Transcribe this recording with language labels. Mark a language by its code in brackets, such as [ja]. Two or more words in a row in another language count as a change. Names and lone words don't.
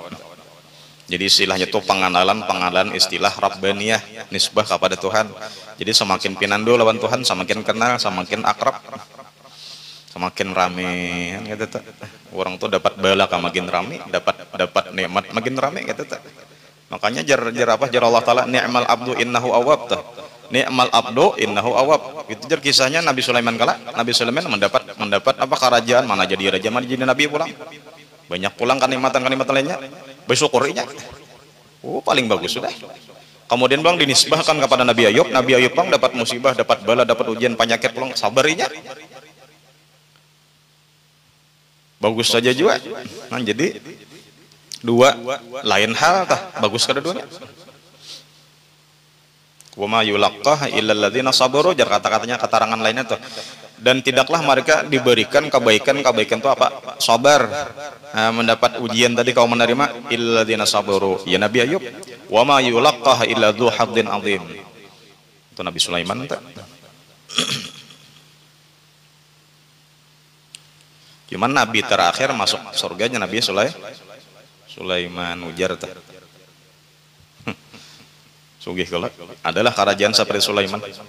[bjn] Jadi istilahnya tuh pengenalan istilah rabbaniyah nisbah kepada Tuhan. Jadi semakin pinando lawan Tuhan semakin kenal semakin akrab semakin rame gitu tuh. Orang tuh dapat bala makin rame dapat nikmat makin rame gitu tuh. Makanya jar Allah taala [ar] نعم العبد إنه أواب [bjn] tuh. [ar] نعم العبد إنه أواب. [bjn] Itu jar kisahnya Nabi Sulaiman kala. Nabi Sulaiman mendapat apa kerajaan, mana jadi raja, mana jadi nabi pulang. Banyak pulang kenikmatan lainnya. Bersyukurinya. Oh, paling bagus sudah. Kemudian bang dinisbahkan kepada Nabi Ayub. Nabi Ayub bang dapat musibah, dapat bala, dapat ujian, penyakit pulang sabarinya. Bagus saja juga. Nah, jadi dua lain hal tah. Bagus kedua-duanya. [ar] وما يلقاها إلا الذين صبروا [bjn] jar kata-katanya keterangan lainnya tuh Dan tidaklah mereka diberikan kebaikan itu apa? Sabar. Mendapat ujian tadi kau menerima [ar] إلا الذين صبروا. [bjn] Ya Nabi Ayub, [ar] وما يلقاها إلا ذو حظ عظيم. [bjn] Itu Nabi Sulaiman tak? Cuman Nabi terakhir masuk surganya Nabi Sulaiman ujar tak? Sugih kelak adalah kerajaan seperti Sulaiman.